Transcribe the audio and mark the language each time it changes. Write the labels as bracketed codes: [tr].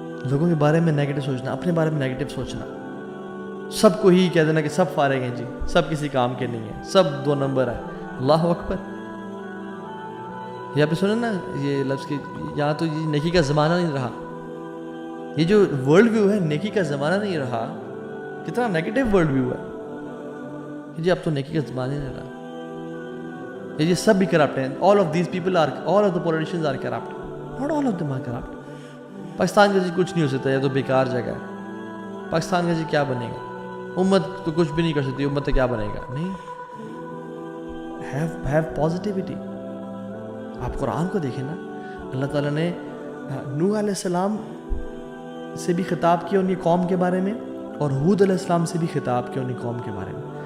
[ur] لوگوں کے بارے میں نیگیٹو سوچنا، اپنے بارے میں نیگیٹو سوچنا، سب کو ہی کہہ دینا کہ سب فارغ ہیں جی، سب کسی کام کے نہیں ہیں، سب 2 نمبر ہیں. اللہ اکبر. یہاں پہ سنیں نا یہ لفظ کہ یہاں تو یہ نیکی کا زمانہ نہیں رہا. یہ جو ورلڈ ویو ہے نیکی کا زمانہ نہیں رہا، کتنا نیگیٹو ورلڈ ویو ہے جی. اب تو نیکی کا زمانہ نہیں رہا. یہ سب بھی کرپٹ ہیں. [en] all of these people are, all of the politicians are corrupt. not all of them are corrupt. [ur] Pakistan کا جی کچھ نہیں ہو سکتا، یہ تو بیکار جگہ ہے. پاکستان کا جی کیا بنے گا؟ امت تو کچھ بھی نہیں کر سکتی، امت تو کیا بنے گا؟ نہیں. [en] have positivity. [ur] آپ قرآن کو دیکھیں نا، اللہ تعالیٰ نے نوح علیہ السلام سے بھی خطاب کیا ان کی قوم کے بارے میں، اور ہود علیہ السلام سے بھی خطاب کیا ان کی قوم کے بارے میں.